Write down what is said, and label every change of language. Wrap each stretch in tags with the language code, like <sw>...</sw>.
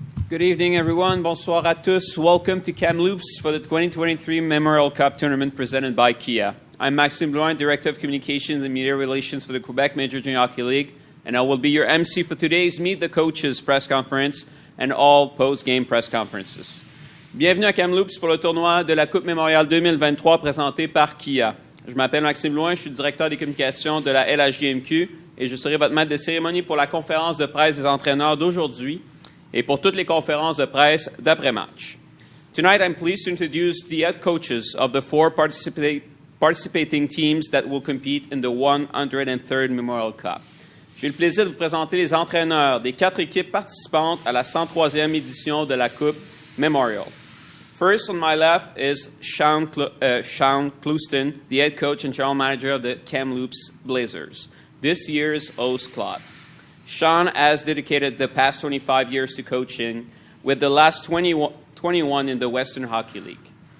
<en>Good evening, everyone.</en> <fr>Bonsoir à tous.</fr> <en>Welcome to Kamloops for the 2023 Memorial Cup Tournament presented by Kia. I'm Maxime Blouin, Director of Communications and Media Relations for the Quebec Major Junior Hockey League, and I will be your MC for today's Meet the Coaches press conference and all post-game press conferences.</en> <fr>Bienvenue à Kamloops pour le tournoi de la Coupe Mémorial 2023 présenté par Kia. Je m'appelle Maxime Blouin, je suis directeur des communications de la LHJMQ et je serai votre maître de cérémonie pour la conférence de presse des entraîneurs d'aujourd'hui et pour toutes les conférences de presse d'après-match.</fr> <en>Tonight, I'm pleased to introduce the head coaches of the four participating teams that will compete in the 103rd Memorial Cup.</en> <fr>J'ai le plaisir de vous présenter les entraîneurs des 4 équipes participantes à la 103e édition de la Coupe Memorial.</fr> <en>First on my left is Sean Clouston, the head coach and general manager of the Kamloops Blazers, this year's host club. Sean has dedicated the past 25 years to coaching, with the last 21 in the Western Hockey League.</en>